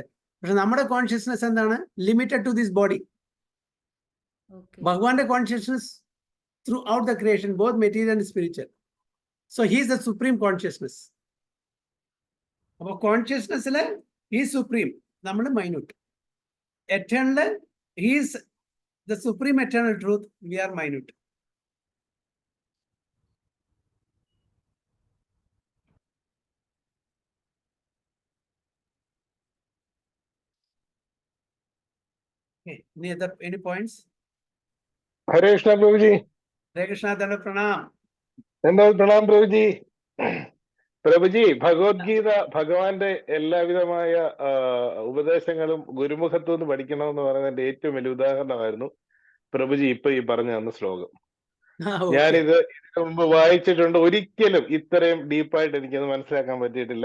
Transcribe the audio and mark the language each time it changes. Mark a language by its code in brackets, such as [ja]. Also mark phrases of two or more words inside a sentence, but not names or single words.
[ml] പക്ഷെ നമ്മുടെ കോൺഷ്യസ്നെസ് എന്താണ്? [en] limited to this body. ഭഗവാന്റെ consciousness throughout the creation, both material and spiritual. So he is the supreme consciousness. [ml] അപ്പൊ കോൺഷ്യസ്നെസ്സില് [en] he's supreme, [ml] നമ്മൾ മൈന്യൂട്ട്. [en] eternal he's the supreme eternal truth, we are minute. Okay, any points? Hare Krishna Prabhuji. Hare Krishna, Dana Pranam. Pranam Prabhuji. [ml] പ്രഭുജി, ഭഗവത്ഗീത ഭഗവാന്റെ എല്ലാവിധമായ ഉപദേശങ്ങളും ഗുരുമുഖത്തു നിന്ന് പഠിക്കണമെന്ന് പറയുന്നതിന്റെ ഏറ്റവും വലിയ ഉദാഹരണമായിരുന്നു. പ്രഭുജി ഇപ്പൊ ഈ പറഞ്ഞു തന്ന ശ്ലോകം. ഓക്കെ. ഞാനിത് ഇതിനു മുമ്പ് വായിച്ചിട്ടുണ്ട്. ഒരിക്കലും ഇത്രയും ഡീപ്പായിട്ട് എനിക്കത് മനസ്സിലാക്കാൻ പറ്റിയിട്ടില്ല.